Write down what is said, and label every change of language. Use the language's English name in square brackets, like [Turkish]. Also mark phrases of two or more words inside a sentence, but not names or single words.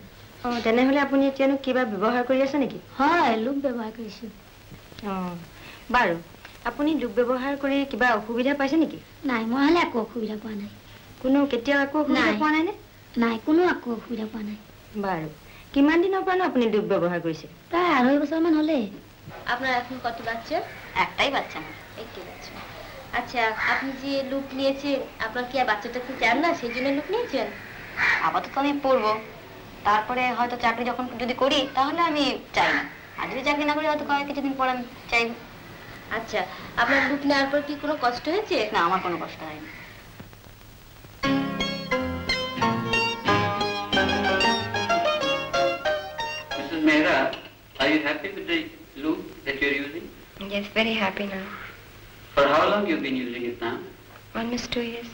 [Assamese] অঁ তেনেহ'লে আপুনি এতিয়ানো কিবা ব্যৱহাৰ কৰি আছে নেকি? হয়, লুপ ব্যৱহাৰ কৰিছোঁ। অঁ বাৰু আপুনি লুপ ব্যৱহাৰ কৰি কিবা অসুবিধা পাইছে নেকি? নাই, মই হ'লে একো অসুবিধা পোৱা নাই। কোনো কেতিয়াও একো অসুবিধা পোৱা নাই নে? নাই, কোনো একো অসুবিধা পোৱা নাই। বাৰু কিমান দিনৰ পৰা আপুনি লুপ ব্যৱহাৰ কৰিছে? [Bangla] প্রায় 2.5 বছরমান হলে। আপনার এখন কত বাচ্চা? একটাই বাচ্চা। একটি বাচ্চা। আচ্ছা, আপনি যে লুপ নিয়েছেন, আপনার কি আর বাচ্চাটা কি চান না, সেই জন্য লুপ নিয়েছেন? আপাতত আমি পড়বো, তারপরে হয়তো চাকরি যখন যদি করি তাহলে আমি চাই না, আর যদি চাকরি না করি হয়তো কিছুদিন পর আমি চাই। আচ্ছা, আপনার লুপ নেওয়ার পর কি কোনো কষ্ট হয়েছে? না, আমার কোনো কষ্ট হয়নি। [English] Mrs. Mehra, are you happy with the loop that you're using? Yes, very happy now. For how long you've been using it now? Almost 2 years.